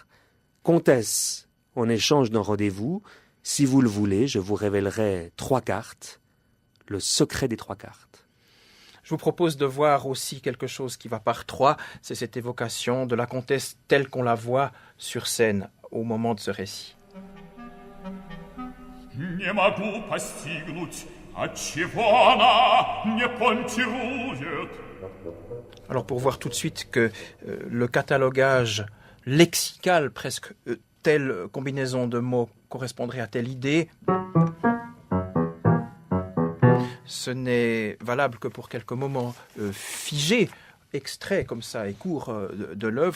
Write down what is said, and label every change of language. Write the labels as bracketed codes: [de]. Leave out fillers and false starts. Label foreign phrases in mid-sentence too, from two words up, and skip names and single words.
[fr] « Comtesse, en échange d'un rendez-vous, si vous le voulez, je vous révélerai 3 cartes, le secret des 3 cartes. » Je vous propose de voir aussi quelque chose qui va par 3, c'est cette évocation de la comtesse telle qu'on la voit sur scène au moment de ce récit. [ru] Не могу постигнуть, отчего она не понтирует. [fr] Alors pour voir tout de suite que le catalogage lexical, presque telle combinaison de mots correspondrait à telle idée, ce n'est valable que pour quelques moments figés, extraits comme ça et courts de l'œuvre.